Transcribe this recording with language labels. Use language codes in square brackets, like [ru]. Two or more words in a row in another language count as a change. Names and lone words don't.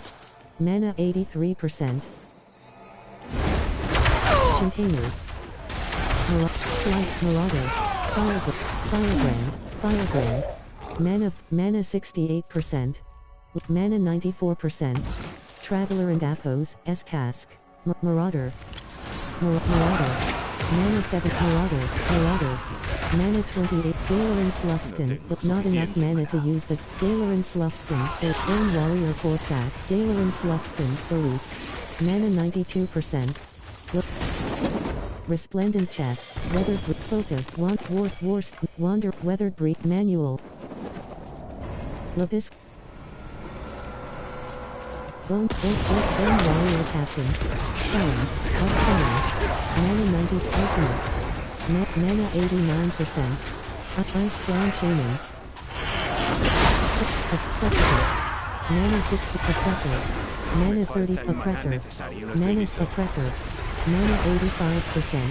[en] Mana 83%. Continues. Marauder. Firebrand. Mana 68%. Mana 94%. Traveler and Apos. S-Cask. Marauder. Mana 7. Marauder. Mana 28. Galerin Sluffskin, but not enough mana to use that. Galerin Sluffskin, the Bone Warrior Fortsack. Galerin Sluffskin, Elite. Mana 92%. Resplendent Chest, Weathered Focus, Wander, Weathered Breed, Manual. Lapis. Bone Warrior Captain. Stone. Mana 90. Arsonist. Mana 89%. Ice Crown Shaman. Succubus. Mana 60. Oppressor. Mana 30. Oppressor. Mana Oppressor. Mana 85%.